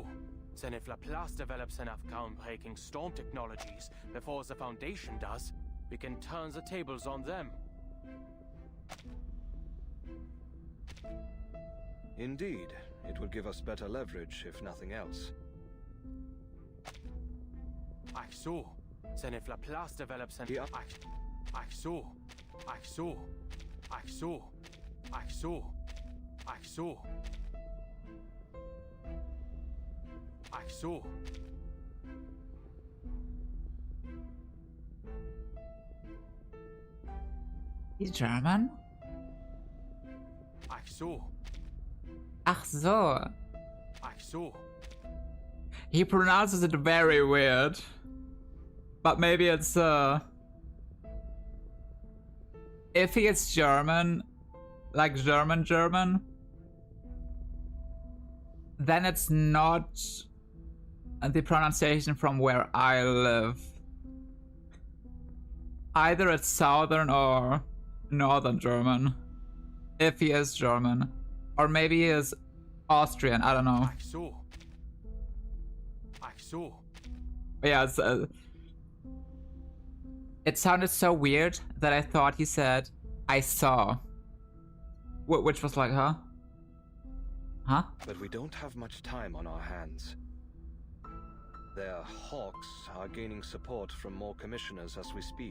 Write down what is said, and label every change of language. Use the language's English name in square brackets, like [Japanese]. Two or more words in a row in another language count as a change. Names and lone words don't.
[English] Then if Laplace develops enough groundbreaking storm technologies before the Foundation does, we can turn the tables on them. Indeed, it would give us better leverage, if nothing else. [German] Ach so. [English] Then if Laplace develops an... [German] Ach so. Ach so. Ach so. Ach so. Ach so. Ach so. [English] He's German? [German] Ach so. Ach so. Ach so. [English] He pronounces it very weird. But maybe it's if he is German, like German, then it's not the pronunciation from where I live. Either it's Southern or Northern German. If he is German. Or maybe he is Austrian, I don't know. [German] Ach so. Ach so. [English] Yeah, it sounded so weird that I thought he said, I saw. Which was like, huh? Huh? But we don't have much time on our hands. Their hawks are gaining support from more commissioners as we speak.